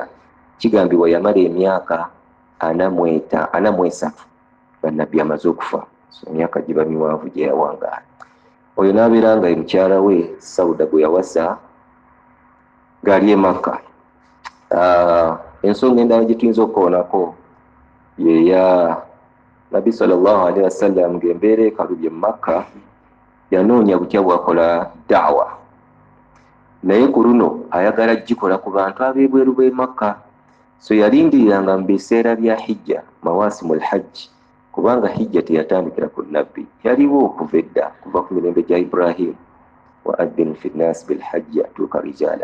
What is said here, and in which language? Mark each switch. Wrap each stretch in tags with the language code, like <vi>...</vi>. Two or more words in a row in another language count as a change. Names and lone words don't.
<lg>Kigambibwa yamala emyaka 43 nga Nabbi amaze okufa. So emyaka giba miwanvu gye yawangaala. Oyo n'abeera nga mukyala we Sauda gwe yawasa ng'ali e Makka. Ensonga endala gye tuyinza okukoonako yeya Nabbi</lg> <ar>صلى الله عليه وسلم</ar> <lg>ng'embeera ekalubye mu Makka, yanoonya butya bwakola da'wa, naye ku luno ayagala gikola ku bantu ab'ebweru b'e Makka. So yalindiriranga mu biseera bya hijja,</lg> <ar>مواسم الحج,</ar> <lg>kubanga hijja teyatandikira ku Nabbi, yaliwo okuva edda, kuva ku mirembe gya Ibrahim</lg> <ar>وأذن في الناس بالحج</ar> <lg>yatuuka rijala.</lg>